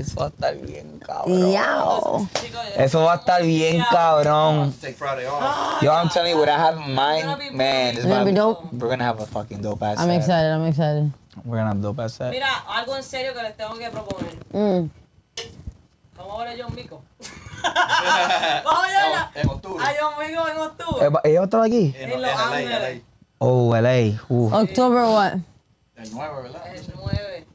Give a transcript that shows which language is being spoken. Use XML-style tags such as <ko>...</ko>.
<es>Eso va a estar bien cabrón.</es> <en>Yo.</en> <es>Eso va a estar bien cabrón.</es> <en>Take Friday off. Yo, I'm telling you, what I have in mind, man, It's gonna be dope. we're gonna have a fucking dope ass I'm set. excited. We're gonna have a dope ass set.</en> <es>Mira, algo en serio que les tengo que proponer. Vamos a ver a John Mico. Vamos a ver En octubre. a John Mico en octubre. ¿Hay otro aquí? En Los Ángeles.</es> <en>Oh, LA. October what?</en> <es>El 9, ¿verdad? El 9.</es>